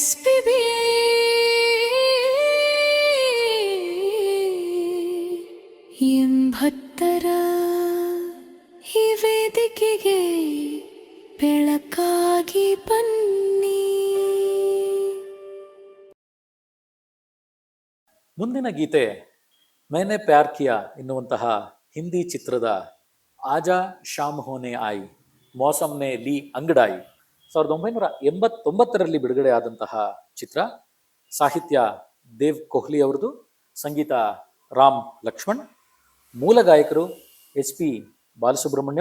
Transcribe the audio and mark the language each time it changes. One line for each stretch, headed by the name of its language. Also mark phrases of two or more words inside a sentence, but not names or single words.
Kannada: ಎಂಬತ್ತರ ಈ ವೇದಿಕೆಗೆ ಬೆಳಕಾಗಿ ಬನ್ನಿ. ಮುಂದಿನ ಗೀತೆ मैंने प्यार किया ಎನ್ನುವಂತಹ ಹಿಂದಿ ಚಿತ್ರದ ಆಜಾ ಶಾಮ್ ಹೋನೆ ಆಯಿ ಮೌಸಮ್ನೆ ಲೀ ಅಂಗಡಾಯಿ 1989ರಲ್ಲಿ ಬಿಡುಗಡೆ ಆದಂತಹ ಚಿತ್ರ. ಸಾಹಿತ್ಯ ದೇವ್ ಕೊಹ್ಲಿ ಅವರದು, ಸಂಗೀತ ರಾಮ್ ಲಕ್ಷ್ಮಣ್, ಮೂಲ ಗಾಯಕರು HP ಬಾಲಸುಬ್ರಹ್ಮಣ್ಯಂ.